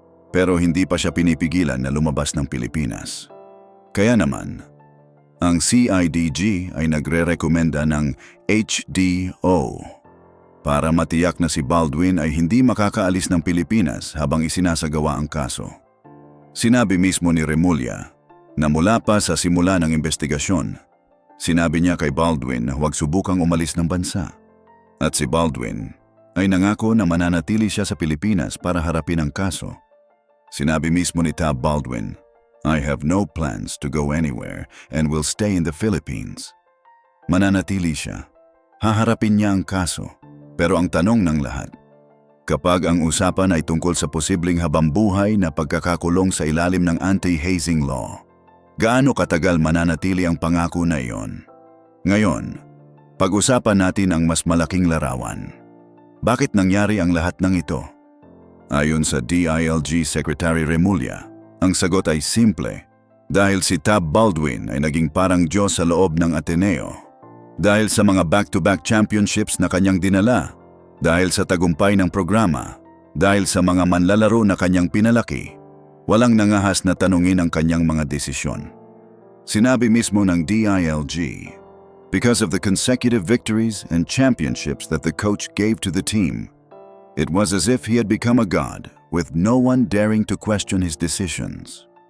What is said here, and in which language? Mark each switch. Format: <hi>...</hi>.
<tl>Pero hindi pa siya pinipigilan na lumabas ng Pilipinas. Kaya naman, ang CIDG ay nagre-rekomenda ng HDO para matiyak na si Baldwin ay hindi makakaalis ng Pilipinas habang isinasagawa ang kaso. Sinabi mismo ni Remulla na mula pa sa simula ng investigasyon, sinabi niya kay Baldwin na huwag subukang umalis ng bansa. At si Baldwin ay nangako na mananatili siya sa Pilipinas para harapin ang kaso. Sinabi mismo ni</tl> <en>Tab Baldwin, "I have no plans to go anywhere and will stay in the Philippines."</en> <tl>Mananatili siya. Haharapin niya ang kaso. Pero ang tanong ng lahat, kapag ang usapan ay tungkol sa posibleng habambuhay na pagkakakulong sa ilalim ng anti-hazing law, gaano katagal mananatili ang pangako na iyon? Ngayon, pag-usapan natin ang mas malaking larawan. Bakit nangyari ang lahat ng ito? Ayon sa DILG Secretary Remulla, ang sagot ay simple. Dahil si Tab Baldwin ay naging parang Diyos sa loob ng Ateneo. Dahil sa mga back-to-back championships na kanyang dinala, dahil sa tagumpay ng programa, dahil sa mga manlalaro na kanyang pinalaki, walang nangahas na tanungin ang kanyang mga desisyon. Sinabi mismo ng</tl> <en>DILG, because of the consecutive victories and championships that the coach gave to the team, it was as if he had become a god with no one daring to question his decisions.</en>